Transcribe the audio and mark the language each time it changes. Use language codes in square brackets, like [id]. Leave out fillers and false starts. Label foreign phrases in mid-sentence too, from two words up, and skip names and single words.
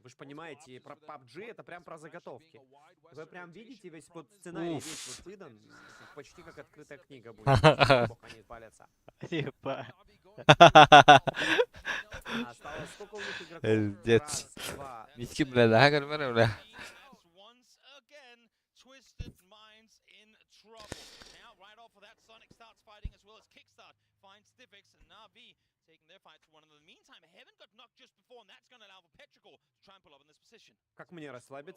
[ru] Вы же понимаете, про PUBG это прям про заготовки. Вы прям видите, весь вот сценарий весь вот выдан, почти как открытая книга будет. Бог, они палятся. Епа. Осталось сколько у них игроков? Пиздец. Раз, два, [tr] Miskin bile daha görmedim bile. [ru] Как мне расслабиться?